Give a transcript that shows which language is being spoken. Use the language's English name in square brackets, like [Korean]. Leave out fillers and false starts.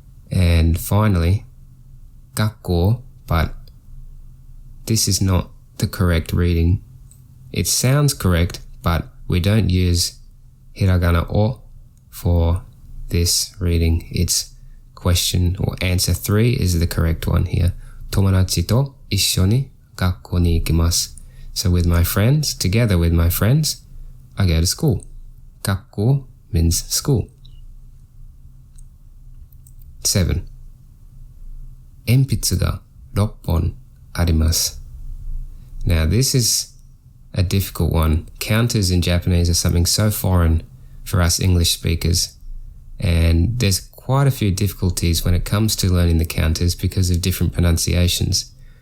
[English] And finally, 学校, but this is not the correct reading. It sounds correct, but we don't use hiragana o for this reading. It's question or answer 3 is the correct one here. [Japanese] 友達と一緒に学校に行きます. [English] So with my friends, together with my friends, I go to school. 学校 means school. [Japanese] 7. 鉛筆が6本あります. [English] Now this is a difficult one. Counters in Japanese are something so foreign for us English speakers, and there's quite a few difficulties when it comes to learning the counters because of different pronunciations.